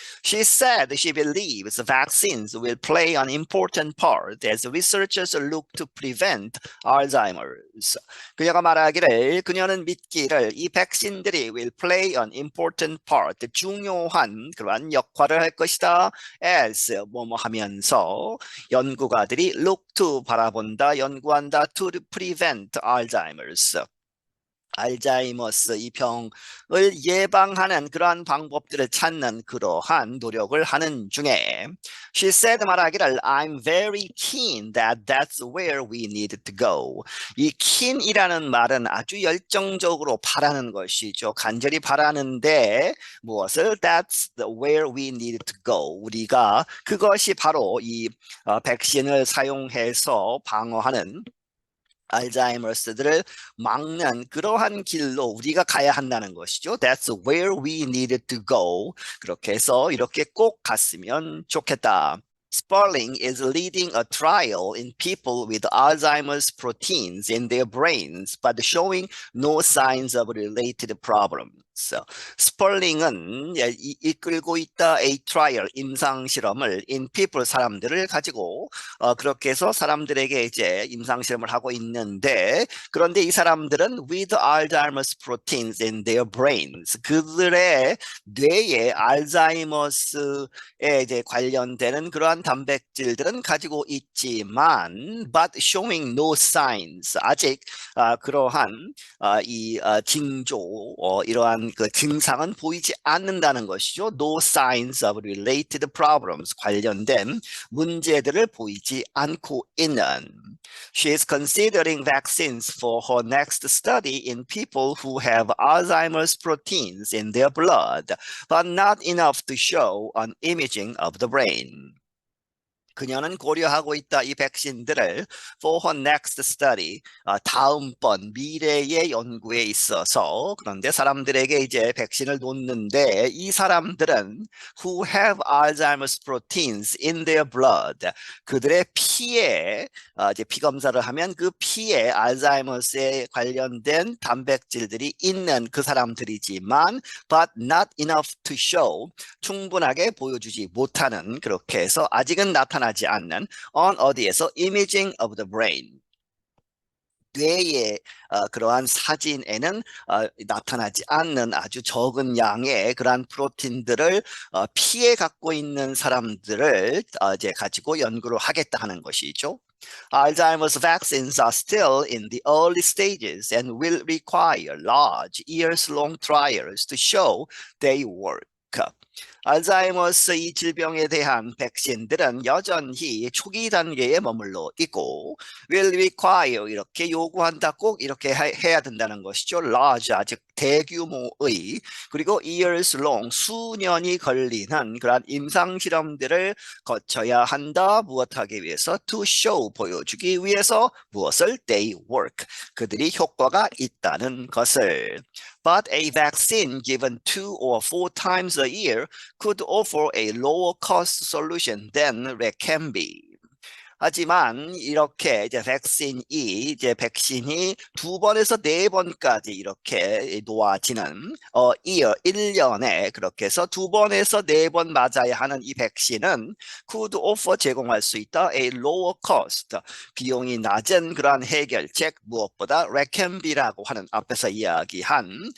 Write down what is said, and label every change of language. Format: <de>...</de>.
<en>She said she believes vaccines will play an important part as researchers look to prevent Alzheimer's.</en> <ko>그녀가 말하기를 그녀는 믿기를 이 백신들이</ko> <en>will play an important part</en> <ko>중요한 그러한 역할을 할 것이다. as 뭐뭐 하면서 연구가들이</ko> <en>look to</en> <ko>바라본다, 연구한다</ko> <en>to prevent Alzheimer's.</en> <ko>알츠하이머스 이 병을 예방하는 그러한 방법들을 찾는 그러한 노력을 하는 중에</ko> <en>She said</en> <ko>말하기를</ko> <en>I'm very keen that that's where we need to go.</en> <ko>이 keen이라는 말은 아주 열정적으로 바라는 것이죠. 간절히 바라는데 무엇을?</ko> <en>That's where we need to go.</en> <ko>우리가 그것이 바로 이 백신을 사용해서 방어하는 알츠하이머스들을 막는 그러한 길로 우리가 가야 한다는 것이죠.</ko> <en>That's where we needed to go.</en> <ko>그렇게 해서 이렇게 꼭 갔으면 좋겠다.</ko> <en>Sperling is leading a trial in people with Alzheimer's proteins in their brains, but showing no signs of related problems.</en> <ko>스펄링은 이끌고 있다</ko> <en>a trial</en> <ko>임상 실험을</ko> <en>in people</en> <ko>사람들을 가지고 그렇게 해서 사람들에게 이제 임상 실험을 하고 있는데 그런데 이 사람들은</ko> <en>with Alzheimer's proteins in their brains</en> <ko>그들의 뇌에 알츠하이머스에 이제 관련되는 그러한 단백질들은 가지고 있지만</ko> <en>but showing no signs</en> <ko>아직 그러한 이 징조 이러한 그 증상은 보이지 않는다는 것이죠.</ko> <en>No signs of related problems</en> <ko>관련된 문제들을 보이지 않고 있는.</ko> <en>She is considering vaccines for her next study in people who have Alzheimer's proteins in their blood, but not enough to show an imaging of the brain.</en> <ko>그녀는 고려하고 있다 이 백신들을</ko> <en>for her next study</en> <ko>다음번 미래의 연구에 있어서 그런데 사람들에게 이제 백신을 놓는데 이 사람들은</ko> <en>who have Alzheimer's proteins in their blood</en> <ko>그들의 피에 이제 피 검사를 하면 그 피에 알츠하이머스에 관련된 단백질들이 있는 그 사람들이지만</ko> <en>but not enough to show</en> <ko>충분하게 보여주지 못하는 그렇게 해서 아직은 나타나지 않는 on 어디에서</ko> <en>imaging of the brain</en> <ko>뇌의 그러한 사진에는 나타나지 않는 아주 적은 양의 그러한 프로틴들을 피에 갖고 있는 사람들을 이제 가지고 연구를 하겠다 하는 것이죠.</ko> <en>Alzheimer's vaccines are still in the early stages and will require large years-long trials to show they work.</en> <ko>알츠하이머스 이 질병에 대한 백신들은 여전히 초기 단계에 머물러 있고</ko> <en>will require</en> <ko>이렇게 요구한다 꼭 이렇게 해야 된다는 것이죠. large 아주 대규모의 그리고</ko> <en>years long</en> <ko>수년이 걸리는 그런 임상 실험들을 거쳐야 한다. 무엇하기 위해서?</ko> <en>to show</en> <ko>보여주기 위해서 무엇을?</ko> <en>they work</en> <ko>그들이 효과가 있다는 것을.</ko> <en>But a vaccine given 2 or 4 times a year could offer a lower cost solution than Leqembi.</en> <ko>하지만 이렇게 이제 백신이 2번에서 4번까지 이렇게 놓아지는 year 1년에 그렇게 해서 2번에서 4번 맞아야 하는 이 백신은</ko> <en>could offer</en> <ko>제공할 수 있다</ko> <en>a lower cost</en> <ko>비용이 낮은 그러한 해결책 무엇보다 레캠비라고 하는 앞에서 이야기한</ko>